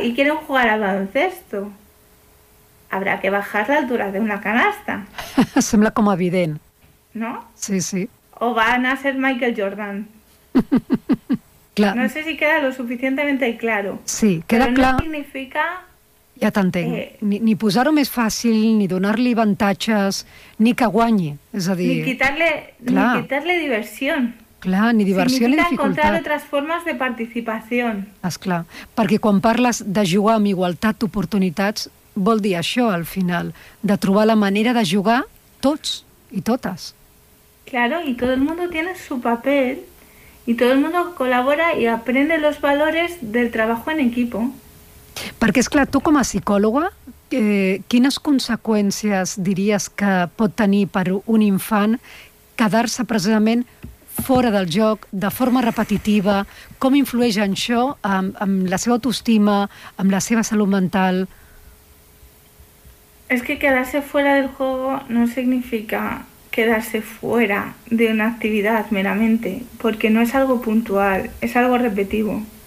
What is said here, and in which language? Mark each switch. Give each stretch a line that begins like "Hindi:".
Spanish: y quieren jugar al baloncesto. Habrá que bajar la altura de una canasta.
Catalan: Sembla como evident.
Spanish: ¿No? Sí, sí. O van a ser Michael Jordan. Clar. No sé si queda lo suficientemente claro. Sí, queda
Catalan: però clar. Però no significa... Ja t'entenc. Ni posar-ho més fàcil, ni donar-li avantatges, ni que guanyi. És a dir... Ni quitar-li diversió. Clar, ni diversió significa ni dificultat. Encontrar altres formes de participació. Esclar, perquè quan parles de jugar amb igualtat d'oportunitats, vol dir això, al final, de trobar la manera de jugar tots i totes.
Spanish: Claro, y todo el mundo tiene su papel, y todo el mundo colabora y aprende los valores del trabajo en equipo.
Catalan: Perquè, esclar, tu com a psicòloga, quines conseqüències diries que pot tenir per un infant quedar-se precisament fora del joc, de forma repetitiva? Com influeix en això amb la seva autoestima, amb la seva salut mental?
Spanish: Es que quedarse fuera del juego no significa quedarse fuera de una actividad meramente, porque no es algo puntual, es algo repetido.